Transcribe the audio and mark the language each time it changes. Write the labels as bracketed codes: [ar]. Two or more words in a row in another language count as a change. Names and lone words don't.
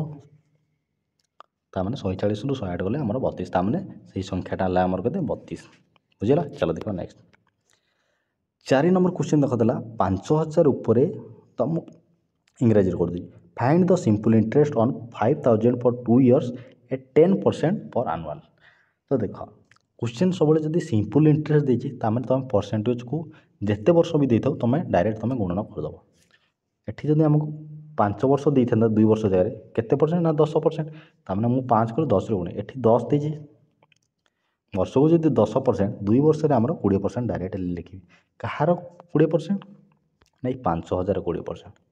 [or] ତାମାନେ 140ରୁ 108 ଗଲେ ଆମର 32 ତାମାନେ ସେଇ ସଂଖ୍ୟାଟା ହେଲା ଆମର କେତେ 32 ବୁଝିଲା। ଚାଲ ଦେଖିବା ନେକ୍ସଟ 4 [en] number question [or] ଦେଖାଦେଲା 5000 ଉପରେ ତ ମୁଁ ଇଂରାଜୀରେ କରିଦେବି [en] find the simple interest on 5000 for 2 years at 10% per annual. [or] ତ ଦେଖ क्वेश्चन ସବୁବେଳେ ଯଦି [en] simple interest [or] ଦେଇଛି ତାମାନେ ତୁମେ ପରସେଣ୍ଟେଜକୁ ଯେତେ ବର୍ଷ ବି ଦେଇଥାଉ ତୁମେ ଡାଇରେକ୍ଟ ତୁମେ ଗୁଣନ କରିଦେବ। ଏଠି ଯଦି ଆମକୁ 5 ବର୍ଷ ଦେଇଥାନ୍ତା 2 ବର୍ଷ ଜାଗାରେ କେତେ ପରସେଣ୍ଟ ନା 10% ତାମାନେ ମୁଁ 5 କଲେ 10ରେ ଗୁଣେ ଏଠି 10 ଦେଇଛି ବର୍ଷକୁ ଯଦି 10% 2 ବର୍ଷରେ ଆମର 20% ଡାଇରେକ୍ଟ ଲେଖିବି କାହାର 20% ନାଇଁ 5000 20%।